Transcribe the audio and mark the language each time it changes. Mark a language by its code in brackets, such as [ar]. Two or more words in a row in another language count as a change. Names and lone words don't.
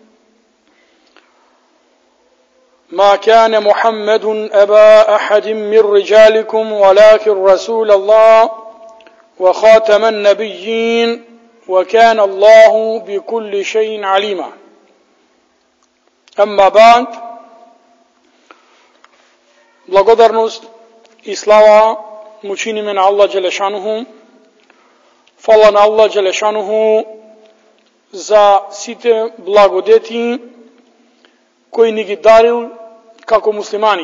[ar] ما كان محمد أبا أحد من رجالكم ولكن رسول الله وخاتم النبيين وكان الله بكل شيء عليما. أما بعد, [mk] благодарност и слава му чиниме на [ar] الله جل شأنه. [mk] Фала на [ar] الله جل شأنه [mk] за сите благодети кои ни ги дарил како муслимани.